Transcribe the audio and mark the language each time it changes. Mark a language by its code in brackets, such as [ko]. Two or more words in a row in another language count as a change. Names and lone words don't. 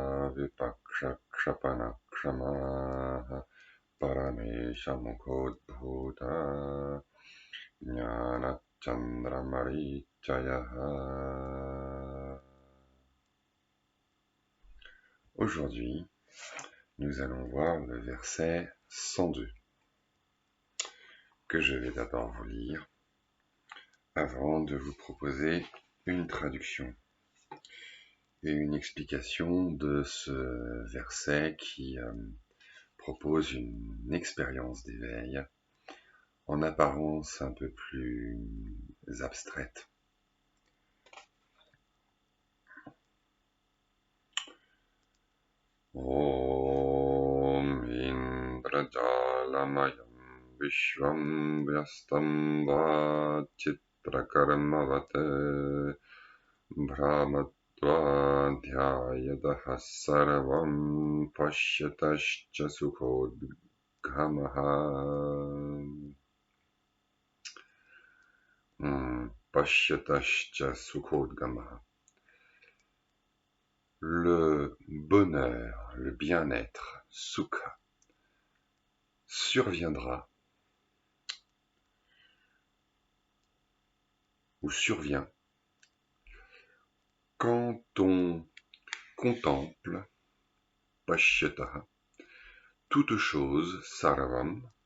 [sa] Vipakshakshapanakramaha Paramesha Mukhodbhuta Jnana Chandramarichayaha. [fr] Aujourd'hui, nous allons voir le verset 102, que je vais d'abord vous lire, avant de vous proposer une traduction et une explication de ce verset qui propose une expérience d'éveil en apparence un peu plus abstraite. [sa] Om Indrajalamayam Vishvam Vyastam Vachitrakarmavate Brahmatva Dhyayadaha Sarvam Pashyatascha Sukhodgamaha. Pashyatascha Sukhodgamaha. [fr] Le bonheur, le bien-être, sukha, surviendra ou survient quand on contemple, pashyataha, toute chose, sarvam,